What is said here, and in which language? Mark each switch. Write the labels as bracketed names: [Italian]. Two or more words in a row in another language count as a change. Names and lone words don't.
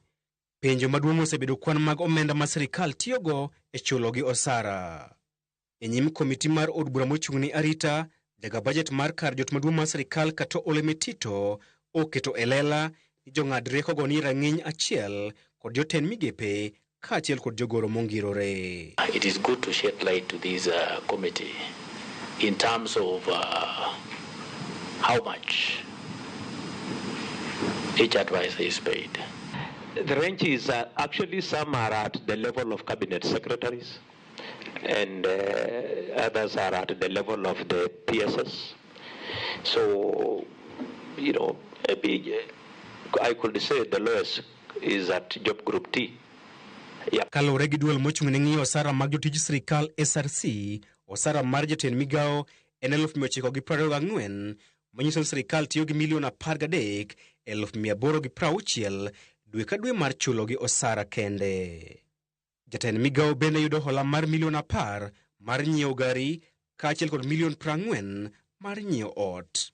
[Luo (Kenya and Tanzania)] Penjo maduong' osebedo kwan mag omenda ma sirikal tiyogo e chulo gi osara. E nyim komiti mar od bura mochung' ni arita, jaga bajet mar kar jot maduong' mar sirikal Kato Olemetito oketo e lela ni jong'ad rieko go ni rang'iny achiel kod jotend migepe kaachiel kod jogoro mongirore. [English] It is good to shed light to this committee in terms of how much each advisor is paid. The range is actually some are at the level of cabinet secretaries, and others are at the level of the PSS. So, you know, I could say the lowest is at job group T. Yeah. [Luo (Kenya and Tanzania)] Kalore gi duol mochung' ne ng'iyo osara mag jotij sirikal SRC, osara mar jatend migao en 924, manyiso ni sirikal tiyo gi milion 13,860 dwe ka dwe mar chulo gi osara kende. Jatend migao bende yudo hola mar milion 10 mar nyiewo gari kaachiel kod milion 40 mar nyiewo ot.